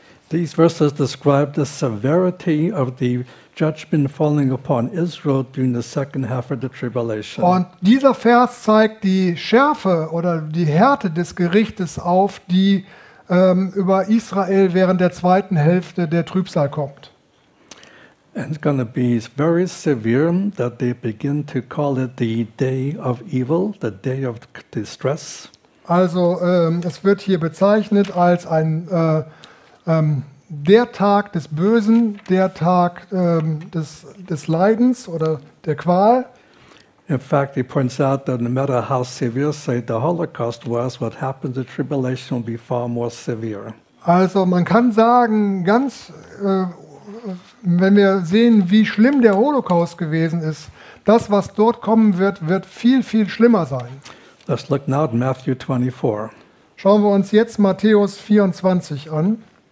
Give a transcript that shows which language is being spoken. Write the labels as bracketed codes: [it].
[en] These verses describe the severity of the judgment falling upon Israel during the second half of the tribulation. [de] Und dieser Vers zeigt die Schärfe oder die Härte des Gerichtes auf, die über Israel während der zweiten Hälfte der Trübsal kommt. [en] And it's going to be very severe that they begin to call it the day of evil, the day of distress. [de] Also es wird hier bezeichnet als ein der Tag des Bösen, der Tag des Leidens oder der Qual. [en] In fact, he points out that no matter how severe, say, the Holocaust was, what happens in tribulation will be far more severe. [de] Also man kann sagen, ganz, wenn wir sehen, wie schlimm der Holocaust gewesen ist, das, was dort kommen wird, wird viel, viel schlimmer sein. [en] Let's look now at Matthew 24. [de] Schauen wir uns jetzt Matthäus 24 an.